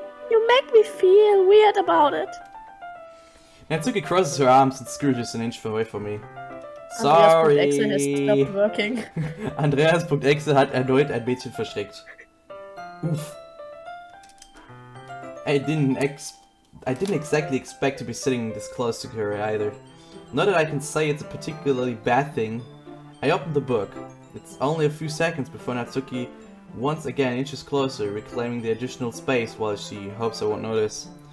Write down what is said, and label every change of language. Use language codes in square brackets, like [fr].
[en] You make me feel weird about it. Natsuki crosses her arms and scooches an inch away from me. Sorry. Andreas.exe has stopped working. [de] Andreas.exe hat erneut ein Mädchen verschreckt. Oof. [en] I didn't exactly expect to be sitting this close to her either. Not that I can say it's a particularly bad thing. I opened the book. It's only a few seconds before Natsuki once again inches closer, reclaiming the additional space while she hopes I won't notice.